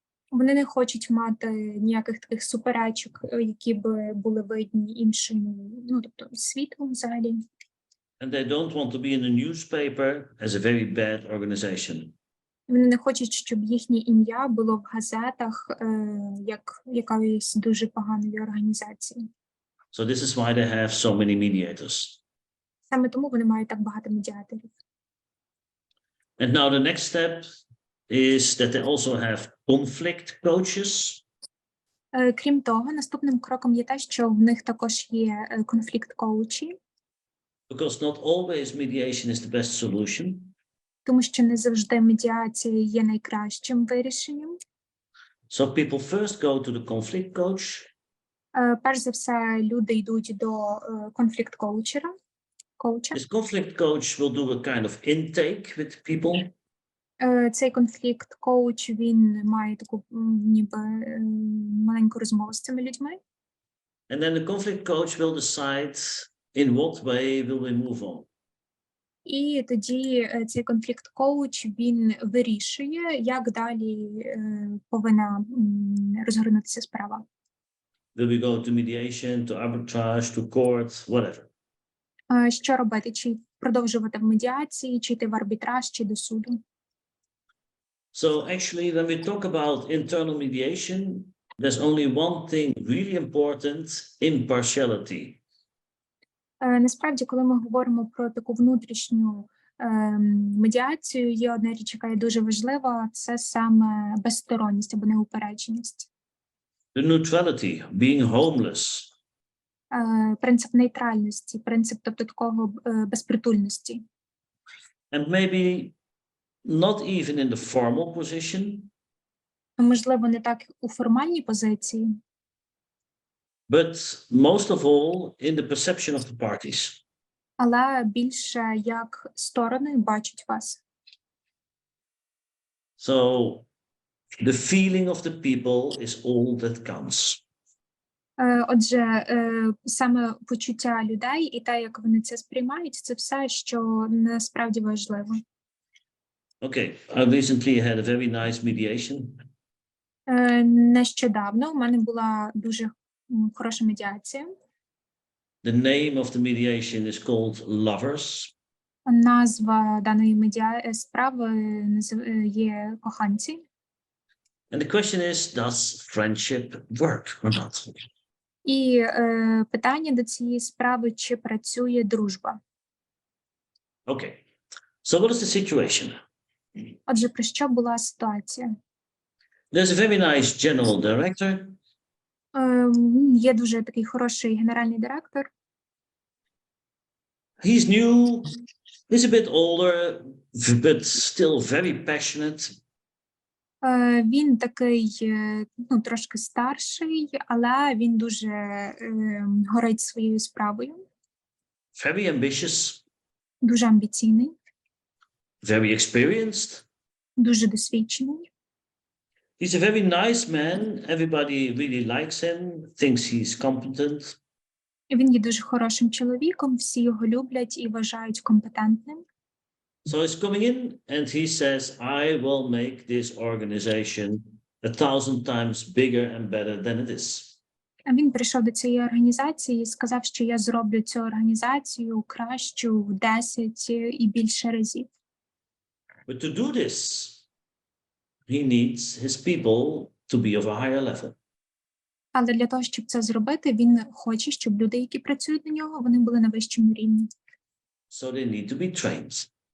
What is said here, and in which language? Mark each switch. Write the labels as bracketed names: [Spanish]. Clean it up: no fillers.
[Ukrainian] Вони не хочуть мати ніяких таких суперечок, які б були видні іншому, ну, тобто світу взагалі. [English] And they don't want to be in a newspaper as a very bad organization. [Ukrainian] Вони не хочуть, щоб їхнє ім'я було в газетах як якоїсь дуже поганої організації. [English] So this is why they have so many mediators. [Ukrainian] Саме тому вони мають так багато медіаторів. [English] And now the next step is that they also have conflict coaches. [Ukrainian] Крім того, наступним кроком є те, що в них також є конфлікт-коучі. [English] Because not always mediation is the best solution. [Ukrainian] Тому що не завжди медіація є найкращим вирішенням. [English] So people first go to the conflict coach. [Ukrainian] Перш за все, люди йдуть до конфлікт-коучера. коуча. [English] This conflict coach will do a kind of intake with people. [Ukrainian] Цей конфлікт коуч, він має таку ніби маленьку розмову з цими людьми. [English] And then the conflict coach will decide in what way will we move on. [Ukrainian] І тоді цей конфлікт коуч, він вирішує, як далі повинна розгорнутися справа. [English] Will we go to mediation, to arbitrage, to court, whatever. [Ukrainian] Що робити? Чи продовжувати в медіації, чи йти в арбітраж, чи до суду? [English] So actually, when we talk about internal mediation, there's only one thing really important: impartiality. [Ukrainian] Насправді, коли ми говоримо про таку внутрішню медіацію, є одна річ, яка є дуже важлива, це саме безсторонність або неупередженість. [English] The neutrality, being homeless. [Ukrainian] Принцип нейтральності, принцип, тобто, такого безпритульності. [English] And maybe not even in the formal position, [Ukrainian] Можливо, не так у формальній позиції, [English] but most of all in the perception of the parties. [Ukrainian] але більше як сторони бачать вас. [English] So the feeling of the people is all that counts. [Ukrainian] Отже, саме почуття людей і те, як вони це сприймають, це все, що насправді важливо. [English] Okay, I recently had a very nice mediation. [Ukrainian] Нещодавно у мене була дуже хороша медіація. [English] The name of the mediation is called Lovers. [Ukrainian] Назва даної справи є коханці. [English] And the question is, does friendship work or not? [Ukrainian] І питання до цієї справи, чи працює дружба. [English] Okay, so what is the situation? [Ukrainian] Отже, про що була ситуація? [English] There's a very nice general director. [Ukrainian] Є дуже такий хороший генеральний директор. [English] He's new, he's a bit older, but still very passionate. [Ukrainian] Він такий, трошки старший, але він дуже горить своєю справою. [English] Very ambitious. [Ukrainian] Дуже амбіційний. [English] Very experienced. [Ukrainian] Дуже досвідчений. [English] He's a very nice man. Everybody really likes him, thinks he's competent. [Ukrainian] Він є дуже хорошим чоловіком, всі його люблять і вважають компетентним. [English] So he's coming in and he says, I will make this organization 1,000 times bigger and better than it is. [Ukrainian] Він прийшов до цієї організації і сказав, що я зроблю цю організацію кращу в 10 і більше разів. [English] But to do this, he needs his people to be of a higher level. [Ukrainian] Але для того, щоб це зробити, він хоче, щоб люди, які працюють на нього, вони були на вищому рівні. [English] So they need to be trained.